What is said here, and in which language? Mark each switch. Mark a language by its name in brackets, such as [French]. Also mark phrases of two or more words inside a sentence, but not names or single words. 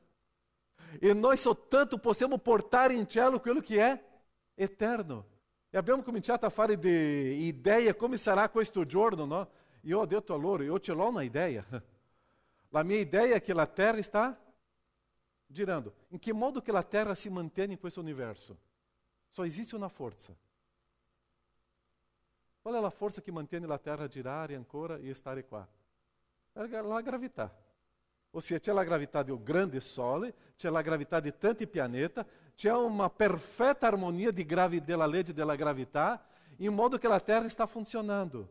[Italian] E noi soltanto possiamo portare in cielo quello che è eterno. E abbiamo cominciato a fare idee come sarà questo giorno, no? Io ho detto a loro, io ce l'ho una idea. La mia idea è che la Terra sta girando. In che modo che la Terra si mantiene in questo universo? [Portuguese] Só existe [Italian] una forza. Qual è la forza che mantiene la Terra a girare ancora e stare qua? È la gravità. Ossia, c'è la gravità del grande Sole, c'è la gravità di tanti pianeti, c'è una perfetta armonia della legge della gravità, in modo che la Terra sta funzionando.